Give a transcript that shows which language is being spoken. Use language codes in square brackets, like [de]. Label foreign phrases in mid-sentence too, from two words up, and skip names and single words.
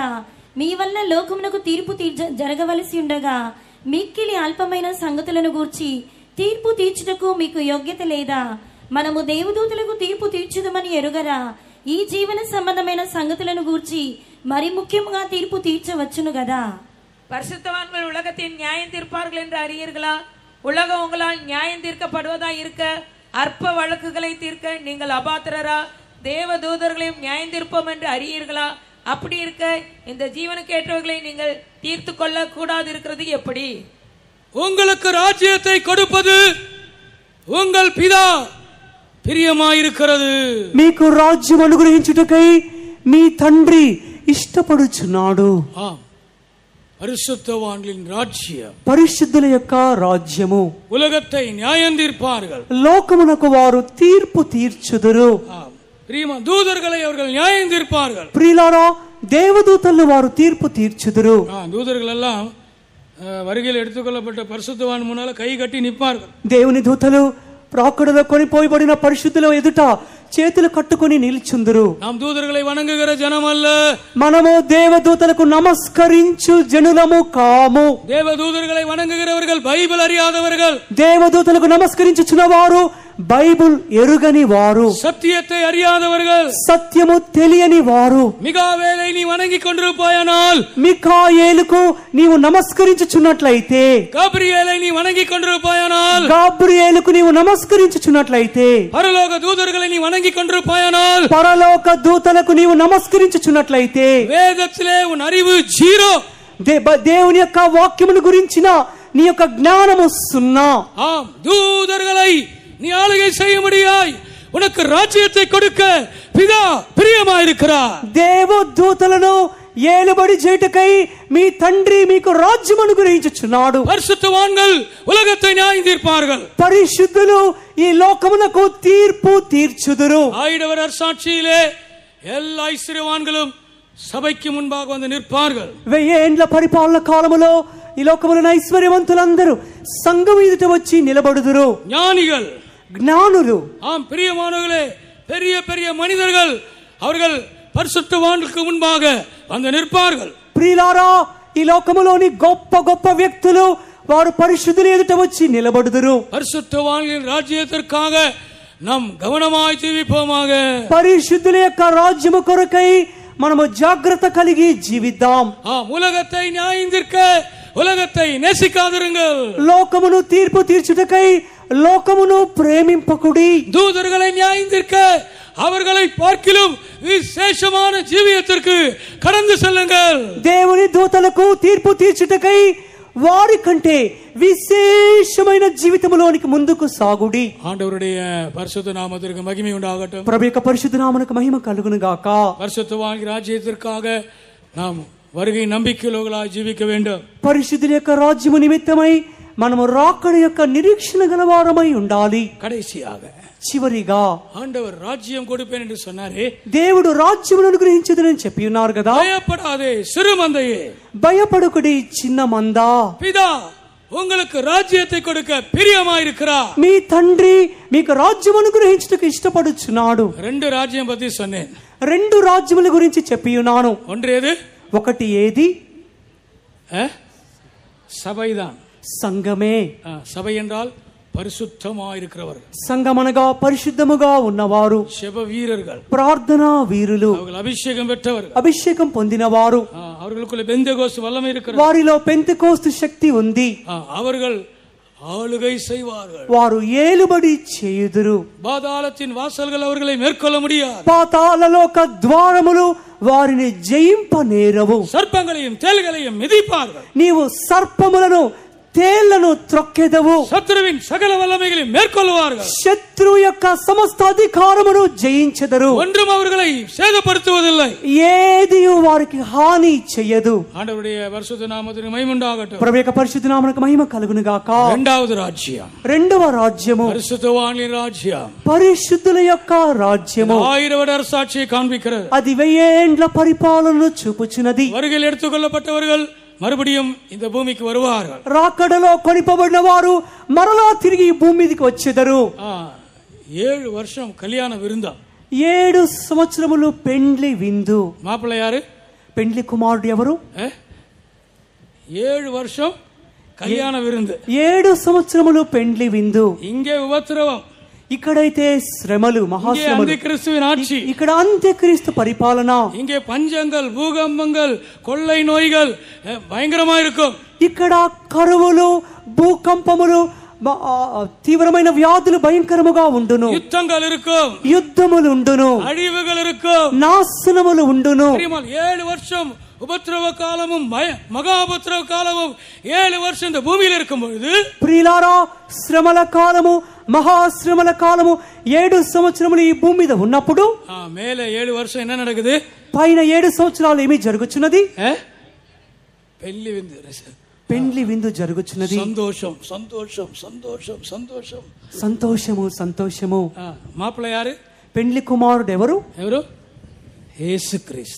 [te] మీ వల్ల లోకమునకు తీర్పు జరగవలసి ఉండగా మిక్కిలి అల్పమైన సంగతులను గూర్చి తీర్పు తీర్చుటకు మీకు యోగ్యత లేదా? మనము దేవదూతలకు తీర్పు తీర్చుదమని ఎరుగరా? ఈ జీవన సంబంధమైన సంగతులను గూర్చి మరి ముఖ్యముగా తీర్పు తీర్చవచ్చును గదా. [ta] பரிசுத்தவான்கள் உலகத்தின் நியாயம் தீர்ப்பார்கள் என்று அறியீர்களா? உலகம் உங்களால் நியாயம் தீர்க்கப்படுவதா இருக்க அற்ப வழக்குகளை தீர்க்க நீங்கள் அபாத்திரரா? தேவ தூதர்களையும் நியாயம் தீர்ப்போம் என்று அறியீர்களா? அப்படி இருக்க இந்த ஜீவனுக்கு ஏற்றவர்களை நீங்கள் தீர்த்து கொள்ள கூடாது இருக்கிறது எப்படி? உங்களுக்கு ராஜ்யத்தை கொடுப்பது உங்கள் பிதா பிரியமாயிருக்கிறது. [te] మీకు రాజ్యం అనుగ్రహించుటకై మీ తండ్రి ఇష్టపడుచున్నాడు. [ta] பரிசுத்தவான்களின் ராஜ்யம், [te] పరిశుద్ధుల యొక్క రాజ్యము. [ta] உலகத்தை நியாயம் தீர்ப்பார்கள், [te] లోకమునకు వారు తీర్పు తీర్చుదురు. [ta] தூதர்களை அவர்கள் நியாயம் தீர்ப்பார்கள். [te] ప్రియులారా దేవదూతలను వారు తీర్పు తీర్చుదురు. [ta] தூதர்கள் எல்லாம் வருகையில் எடுத்துக்கொள்ளப்பட்ட பரிசுத்தவான் முன்னால கை கட்டி நிற்பார்கள். [te] దేవుని దూతలు రాకడలో కొనిపోయబడిన పరిశుద్ధుల ఎదుట చేతులు కట్టుకొని నిల్చుందురు. [ta] நாம் தூதர்களை வணங்குகிற ஜனம் அல்ல, [te] మనము దేవదూతలకు నమస్కరించు జనులము కాము. [ta] தேவதூதர்களை வணங்குகிறவர்கள் பைபிள் அறியாதவர்கள். [te] దేవదూతలకు నమస్కరించుచున్న వారు బైబుల్ ఎరుగని వారు, [ta] சத்தியத்தை அறியாதவர்கள், [te] సత్యము తెలియని వారు, [ta] மிகாவேலை நீ வணங்கிக் கொண்டிருப்பாயானால், [te] మిఖాయేలుకు నీవు నమస్కరించుచున్నట్లయితే, [ta] காபிரியேலை நீ வணங்கிக் கொண்டிருப்பாயானால், [te] గాబ్రియేలుకు నీవు నమస్కరించుచున్నట్లయితే, [ta] பரலோக தூதர்களை நீ வணங்கிக் கொண்டிருப்பாயானால், [te] పరలోక దూతలకు నీవు నమస్కరించుచున్నట్లయితే, [ta] வேதத்திலே உன் அறிவு ஜீரோ. [te] దేవుని యొక్క వాక్యమును గురించిన నీ యొక్క జ్ఞానము సున్నా. [ta] ஆம், தூதர்களை நீ ஆளுகை செய்யும்படியாய் உனக்கு ராஜ்யத்தை கொடுக்க பிதா பிரியமாயிருக்கிறார். [te] దేవదూతలను ఏలుబడి చేయుటకై మీ తండ్రి మీకు రాజ్యం అనుగ్రహించుచున్నాడు. [ta] பரிசுத்தவான்கள் உலகத்தை நியாயம் தீர்ப்பார்கள். [te] పరిశుద్ధులు ఈ లోకమునకు తీర్పు తీర్చుదురు. [ta] ஆயிடவர் அரசாட்சியிலே எல்லா ஐஸ்வர்யவான்களும் சபைக்கு முன்பாக வந்து நிற்பார்கள். [te] 1000 ఏండ్ల పరిపాలన కాలములో ఈ లోకములోని ఐశ్వర్యవంతులందరూ సంఘం ఎదుట వచ్చి నిలబడుదురు. [ta] ஞானிகள், [te] జ్ఞానులు, [ta] ஆம் பிரியமானவர்களே, பெரிய பெரிய மனிதர்கள் அவர்கள் பரிசுத்தவான்களுக்கு முன்பாக வந்து நிற்பார்கள். [te] ప్రియులారా, ఈ లోకములోని గొప్ప గొప్ప వ్యక్తులు వారు పరిశుద్ధుల ఎదుట వచ్చి నిలబడుదురు. [ta] பரிசுத்தவான்களின் ராஜ்யத்திற்காக நாம் கவனமாய் ஜீவிப்போமாக. [te] పరిశుద్ధుల యొక్క రాజ్యము కొరకై మనము జాగ్రత్త కలిగి జీవిద్దాం. [ta] உலகத்தை நியாயம் தீர்க்க உலகத்தை நேசிக்காதிருங்கள். [te] లోకమును తీర్పు తీర్చుటకై లోకమును ప్రేమింపకుడి. [ta] தூதர்களை நியாயம் தீர்க்க அவர்களை பார்க்கிலும் விசேஷமான ஜீவியத்திற்கு கடந்து செல்லுங்கள். [te] దేవుని దూతలకు తీర్పు తీర్చుటకై వారి కంటే విశేషమైన జీవితంలోనికి ముందుకు సాగుడి. [ta] ஆண்டவருடைய பரிசுத்த நாமத்திற்கு மகிமை உண்டாகட்டும். [te] ప్రభు యొక్క పరిశుద్ధ నామమునకు మహిమ కలుగును గాక. [ta] பரிசுத்தவான் ராஜ்யத்திற்காக நாம் வருகை நம்பிக்கையுள்ளவர்களாய் ஜீவிக்க வேண்டும். [te] పరిశుద్ధుల యొక్క రాజ్యము నిమిత్తమై మనము రాకడ యొక్క నిరీక్షణ గలవారమై ఉండాలి. [ta] கடைசியாக [te] చివరిగా [ta] ஆண்டவர் ராஜ்யம் கொடுப்பேன் என்று சொன்னாரே, [te] దేవుడు రాజ్యమును అనుగ్రహించుదని చెప్పి ఉన్నారు కదా. [ta] பயப்படாதே சிறு மந்தையே, [te] భయపడకుడి చిన్న మందా, [ta] பிதா உங்களுக்கு ராஜ்யத்தை கொடுக்க பிரியமாயிருக்கிறார். [te] మీ తండ్రి మీకు రాజ్యం అనుగ్రహించుటకు ఇష్టపడుచున్నాడు. [ta] 2 ராஜ்யம் பத்தி சொன்னேன். [te] 2 రాజ్యముల గురించి చెప్పి ఉన్నాను. [ta] ஒன்று எது? [te] ఒకటి ఏది? [ta] சபைதான். [te] సంఘమే. [ta] சபை என்றால் பரிசுத்தமாயிருக்கிறவர்கள். [te] సంఘమనగా పరిశుద్ధముగా ఉన్నవారు, [ta] செப வீரர்கள், [te] ప్రార్థనా వీరులు, [ta] அவர்கள் அபிஷேகம் பெற்றவர்கள், [te] అభిషేకం పొందినవారు, [ta] அவர்களுக்குள்ள பெந்தெகோஸ்து வல்லமை இருக்கிறது, [te] వారిలో పెంతెకోస్తు శక్తి ఉంది. [ta] அவர்கள் ஆளுகை செய்வார்கள், [te] వారు ఏలుబడి చేయుదురు. [ta] பாதாளத்தின் வாசல்கள் அவர்களை மேற்கொள்ள முடியாது, [te] పాతాళలోక ద్వారములు వారిని జయింప నేరవు. [ta] சர்ப்பங்களையும் தேள்களையும் மிதிப்பார்கள், [te] నీవు సర్పములను తేళ్లను త్రొక్కెదవు. [ta] சத்துருவின் சகல வல்லமைகளையும் மேற்கொள்வார்கள், [te] శత్రువు యొక్క సమస్త అధికారమును జయించెదరు. [ta] ஒன்றும் அவர்களை சேதப்படுத்துவதில்லை, [te] ఏది వారికి హాని చెయ్యదు. [ta] ஆண்டவருடைய பரிசுத்த நாமத்திற்கு மகிமை உண்டாகட்டும். [te] ప్రభు యొక్క పరిశుద్ధ నామమునకు మహిమ కలుగును గాక. [ta] இரண்டாவது ராஜ்யம், [te] రెండవ రాజ్యము [ta] பரிசுத்தவான்களின் ராஜ்யம், [te] పరిశుద్ధుల యొక్క రాజ్యము. [ta] 1000 வருட அரசாட்சியை காண்பிக்கிறது. [te] అది 1000 ఏండ్ల పరిపాలనను చూపుచున్నది. [ta] வருகையில் எடுத்துக்கொள்ளப்பட்டவர்கள் மறுபடியும் இந்த பூமிக்கு வருவார்கள். [te] రాకడలో కొనిపబడిన వారు మరలా తిరిగి ఈ భూమి మీదకి వచ్చేదరు. [ta] 7 வருஷம் கல்யாண விருந்தா, [te] 7 సంవత్సరములు పెండ్లి విందు. [ta] மாப்பிள்ளை யாரு? [te] పెండ్లి కుమారుడు ఎవరు? [ta] 7 வருஷம் கல்யாண விருந்து, [te] 7 సంవత్సరములు పెండ్లి విందు. [ta] இங்கே உபத்திரவம், [te] ఇక్కడైతే శ్రమలు, మహాశ్రమలు. [ta] கிறிஸ்துவின் ஆட்சி, [te] ఇక్కడ అంత్యక్రీస్తు పరిపాలన. [ta] இங்கே பஞ்சங்கள், பூகம்பங்கள், கொள்ளை நோய்கள் பயங்கரமா இருக்கும். [te] ఇక్కడ కరువులు, భూకంపములు, తీవ్రమైన వ్యాధులు భయంకరముగా ఉండును. [ta] யுத்தங்கள் இருக்கும், [te] యుద్ధములు ఉండును, [ta] அழிவுகள் இருக்கும், [te] నాశనములు ఉండును. [ta] 7 வருஷம் உபத்திரவ காலமும் மகா உபத்திரவ காலமும் 7 வருஷம் இந்த பூமியில் இருக்கும் பொழுது, [te] ప్రియులారా, శ్రమల కాలము, మహాశ్రమల కాలము 7 సంవత్సరములు ఈ భూమి మీద ఉన్నప్పుడు [ta] மேல 7 வருஷம் என்ன நடக்குது? [te] పైన 7 సంవత్సరాలు ఏమి జరుగుచున్నది? పెళ్లి విందు, పెండ్లి విందు జరుగుచున్నది. సంతోషం సంతోషం సంతోషం సంతోషం సంతోషము సంతోషము. [ta] మాப்பிள்ளை யாரு? [te] పెండ్లి కుమారుడు ఎవరు? ఎవరు? యేసుక్రీస్తు.